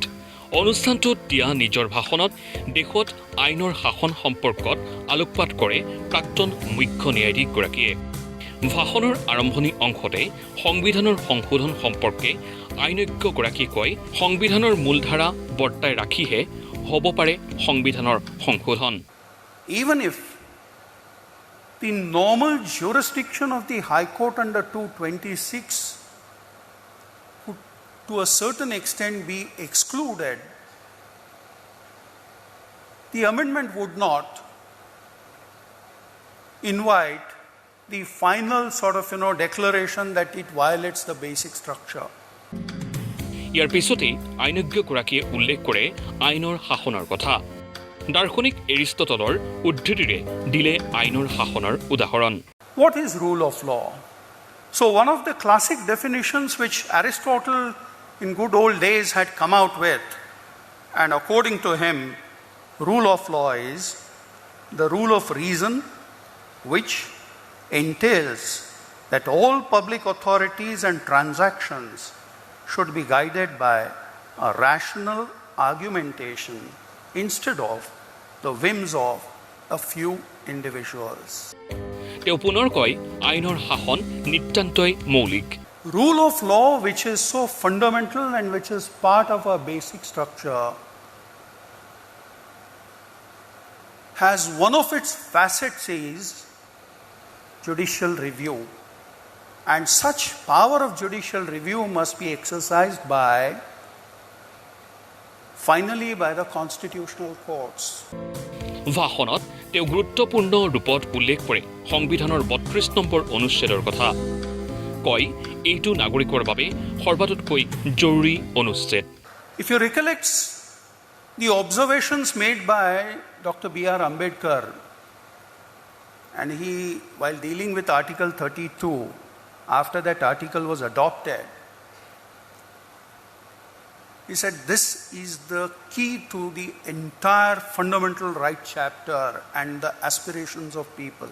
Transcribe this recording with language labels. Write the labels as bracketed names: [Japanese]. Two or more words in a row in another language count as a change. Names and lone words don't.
[Assamese] অনুষ্ঠানটোত দিয়া নিজৰ ভাষণত দেশত আইনৰ শাসন সম্পৰ্কত আলোকপাত কৰে প্ৰাক্তন মুখ্য ন্যায়াধীশগৰাকীয়ে। ভাষণৰ আৰম্ভণি অংশতে সংবিধানৰ সংশোধন সম্পৰ্কে আইনজ্ঞগৰাকীয়ে কয়, সংবিধানৰ মূলধাৰা বৰ্তাই ৰাখিহে হ'ব পাৰে সংবিধানৰ সংশোধন। [English] Even if the normal jurisdiction of the High Court under 226 could to a certain extent be excluded, the amendment would not invite the final sort of declaration that it violates the basic structure. [Assamese] ইয়াৰ পিছতে আইনজ্ঞগৰাকীয়ে উল্লেখ কৰে আইনৰ শাসনৰ কথা। দাৰ্শনিক এৰিষ্টটলৰ উদ্ধৃতিৰে দিলে আইনৰ শাসনৰ উদাহৰণ। [English] What is rule of law? So one of the classic definitions which Aristotle in good old days had come out with, and according to him, rule of law is the rule of reason which entails that all public authorities and transactions should be guided by a rational argumentation instead of the whims of a few individuals. [Assamese] তেওঁ পুনৰ কয় আইনৰ শাসন নিতান্তই মৌলিক। [English] Rule of law, which is so fundamental and which is part of our basic structure, has one of its facets is judicial review. And such power of judicial review must be exercised finally by the constitutional courts. [Assamese] ভাষণত তেওঁ গুৰুত্বপূৰ্ণ ৰূপত উল্লেখ কৰে সংবিধানৰ 32 নম্বৰ অনুচ্ছেদৰ কথা। কয় এইটো নাগৰিকৰ বাবে সৰ্বাতোতকৈ জৰুৰী অনুচ্ছেদ। [English] If you recollect the observations made by Dr. B.R. Ambedkar, and he, while dealing with Article 32, after that article was adopted, he said this is the key to the entire fundamental right chapter and the aspirations of people.